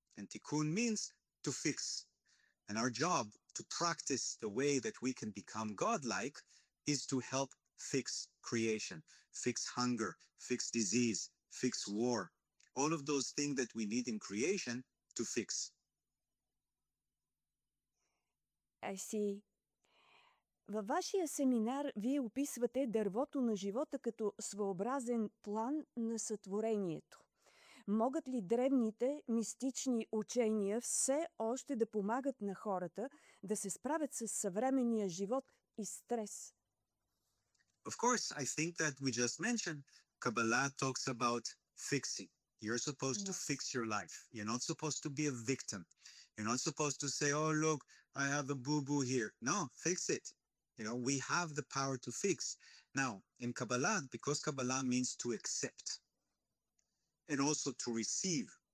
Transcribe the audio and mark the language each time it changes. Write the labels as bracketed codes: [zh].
[en] And tikkun means to fix. And our job to practice the way that we can become God-like is to help fix creation, fix hunger, fix disease, fix war. All of those things that we need in creation to fix. I see. [bg] Във вашия семинар вие описвате дървото на живота като своеобразен план на сътворението. Могат ли древните мистични учения все още да помагат на хората да се справят с съвременния живот и стрес? [en] Of course, I think that we just mentioned Kabbalah talks about fixing. You're supposed to fix your life. You're not supposed to be a victim. You're not supposed to say, oh, look, I have a boo-boo here. No, fix it. You know, we have the power to fix. Now, in Kabbalah, because Kabbalah means to accept and also to receive.